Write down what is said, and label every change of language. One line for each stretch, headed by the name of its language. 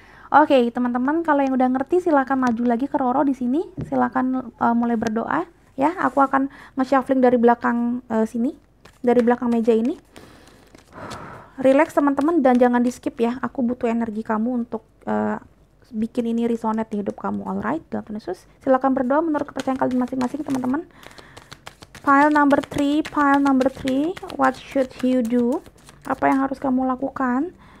Indonesian: Oke teman-teman, kalau yang udah ngerti silakan maju lagi ke Roro di sini, silakan mulai berdoa ya. Aku akan nge-shuffling dari belakang sini, dari belakang meja ini. Relax teman-teman dan jangan di skip ya, aku butuh energi kamu untuk bikin ini resonate di hidup kamu. Alright, dalam Tuhan Yesus, silakan berdoa menurut kepercayaan kalian masing-masing teman-teman.
English: File number 3, what should you do?
Indonesian: Apa yang harus kamu lakukan?